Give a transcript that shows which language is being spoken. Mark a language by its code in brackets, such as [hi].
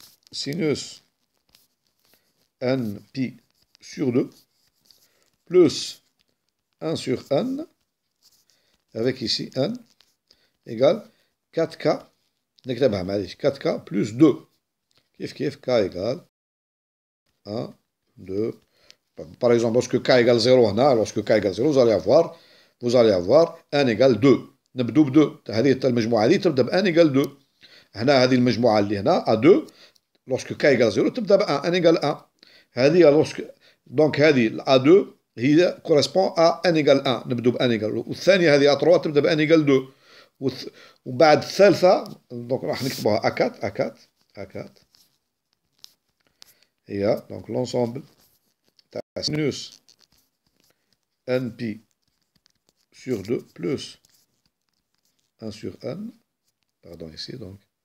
[fr] Sinus NP sur 2 plus 1 sur N avec ici N égale 4K. [ar] نكتبها معليش 4K plus 2 كيف K égale 1, 2. [fr] Par exemple, lorsque K égale 0 [ar] هنا, [fr] lorsque K égale 0, vous allez avoir N égale 2. [ar] نبدو ب 2. هذه المجموعة هذه تبدأ ب N égale 2. هنا هذه المجموعة اللي هنا A2 lorsque K égale 0 تبدأ ب 1 N égale 1. هذه donc هذه A2 هي [fr] correspond à N égale 1. [ar] نبدو ب N égale 2. والثانية هذه A3 تبدأ ب N égale 2. وبعد الثالثة donc راح نكتبوها A4 هي donc l'ensemble تاع [fr] sinus NP sur 2 plus 1 sur N, pardon ici donc,